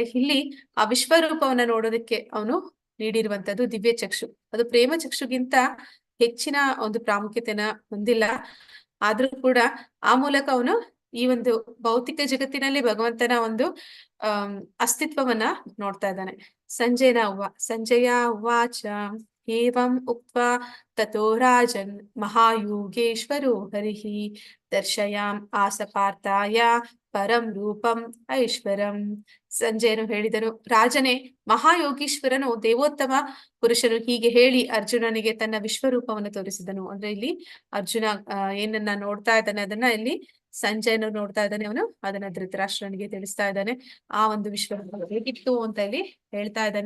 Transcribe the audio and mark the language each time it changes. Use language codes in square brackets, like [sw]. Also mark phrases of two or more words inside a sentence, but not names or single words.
[kn] ಇಲ್ಲಿ ಆ ವಿಶ್ವರೂಪವನ್ನ ನೋಡೋದಕ್ಕೆ ಅವನು ನೀಡಿರುವಂತದ್ದು ದಿವ್ಯ ಚಕ್ಷು. ಅದು ಪ್ರೇಮ ಚಕ್ಷುಗಿಂತ ಹೆಚ್ಚಿನ ಒಂದು ಪ್ರಾಮುಖ್ಯತೆನ ಹೊಂದಿಲ್ಲ. ಆದ್ರೂ ಕೂಡ ಆ ಮೂಲಕ ಅವನು ಈ ಒಂದು ಭೌತಿಕ ಜಗತ್ತಿನಲ್ಲಿ ಭಗವಂತನ ಒಂದು ಅಸ್ತಿತ್ವವನ್ನ ನೋಡ್ತಾ ಇದ್ದಾನೆ. [sa] ಸಂಜಯ ಉವಾಚ ಏವಂ ಉಕ್ತ್ವಾ ತಥೋ ರಾಜನ್ ಮಹಾಯೋಗೇಶ್ವರೋ ಹರಿಹಿ ದರ್ಶಯಾಮ್ ಆಸಪಾರ್ಥಾಯ ಪರಂ ರೂಪಂ ಐಶ್ವರಂ. [kn] ಸಂಜಯನು ಹೇಳಿದನು, ರಾಜನೇ, ಮಹಾಯೋಗೀಶ್ವರನು ದೇವೋತ್ತಮ ಪುರುಷನು ಹೀಗೆ ಹೇಳಿ ಅರ್ಜುನನಿಗೆ ತನ್ನ ವಿಶ್ವರೂಪವನ್ನು ತೋರಿಸಿದನು. ಅಂದ್ರೆ ಇಲ್ಲಿ ಅರ್ಜುನ ಏನನ್ನ ನೋಡ್ತಾ ಇದ್ದಾನೆ ಅದನ್ನ ಇಲ್ಲಿ ಸಂಜಯನು ನೋಡ್ತಾ ಇದ್ದಾನೆ. ಅವನು ಅದನ್ನ ಧೃತರಾಷ್ಟ್ರನಿಗೆ ತಿಳಿಸ್ತಾ ಇದ್ದಾನೆ. ಆ ಒಂದು ವಿಶ್ವರೂಪ ಹೇಗಿತ್ತು ಅಂತ ಇಲ್ಲಿ ಹೇಳ್ತಾ ಇದ್ದಾನೆ.